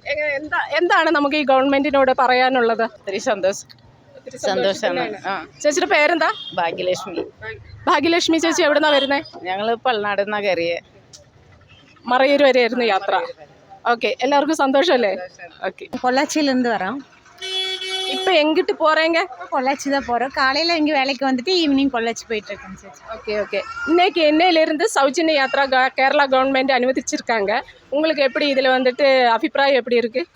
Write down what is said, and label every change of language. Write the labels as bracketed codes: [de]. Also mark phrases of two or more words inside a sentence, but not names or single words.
[ml] എന്താണ് നമുക്ക് ഈ ഗവൺമെന്റിനോട് പറയാനുള്ളത്? ഒത്തിരി സന്തോഷമാണ്. ചേച്ചിയുടെ പേരെന്താ? ഭാഗ്യലക്ഷ്മി ചേച്ചി എവിടുന്നാ വരുന്നേ? ഞങ്ങള് പൾനാടുന്നാ കയറിയ. മറയൂർ വരെയായിരുന്നു യാത്ര. ഓക്കെ, എല്ലാവർക്കും സന്തോഷമല്ലേ? [ta] ஓகே, பொள்ளாச்சியிலேருந்து வரோம். இப்போ எங்கிட்டு போகிறீங்க? பொள்ளாச்சி தான் போகிறோம். காலையில் இங்கே வேலைக்கு வந்துட்டு ஈவினிங் பொள்ளாச்சி போயிட்டுருக்கோம் சார். ஓகே. இன்னைக்கு என்னையிலேருந்து சௌஜன்ய யாத்ரா கேரளா கவர்மெண்ட் அனுமதிச்சிருக்காங்க. உங்களுக்கு எப்படி இதில் வந்துட்டு அபிப்பிராயம் எப்படி இருக்குது?